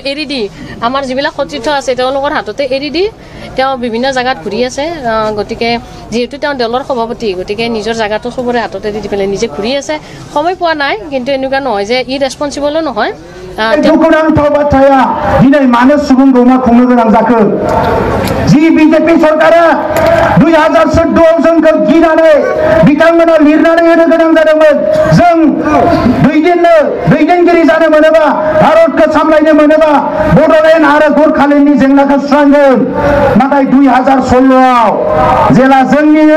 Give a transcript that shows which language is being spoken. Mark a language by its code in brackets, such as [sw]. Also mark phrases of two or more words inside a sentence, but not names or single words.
[as] এৰি দি আমাৰ যিবিলাক সতীৰ্থ আছে তেওঁলোকৰ হাততে এৰি দি তেওঁ বিভিন্ন জায়গাত ঘূৰি আছে গতিকে যেহেতু তেওঁ দলৰ সভাপতি গতিকে নিজৰ জায়গাটো সবৰে হাততে দি পেলাই নিজে ঘূৰি আছে সময় পোৱা নাই কিন্তু এনেকুৱা নহয় যে ইৰেসপন্সিবলও নহয় [brx] दुखुनांथाव बाथ्राया दिनै मानो सुबुंखौ मा खुंनो गोनां जाखो जि बीजेपी सरकारा 2014 आव जोंखौ गिनानै बिथांमोना लिरनानै होनो गोनां जादोंमोन जों दैदेनगिरि जानो मोनोबा भारतखौ सामलायनो मोनोबा बड'लेण्ड आरो गोरखालेण्डनि जेंनाखौ सुस्रांगोन नाथाय 2016 आव जेला जोंनिनो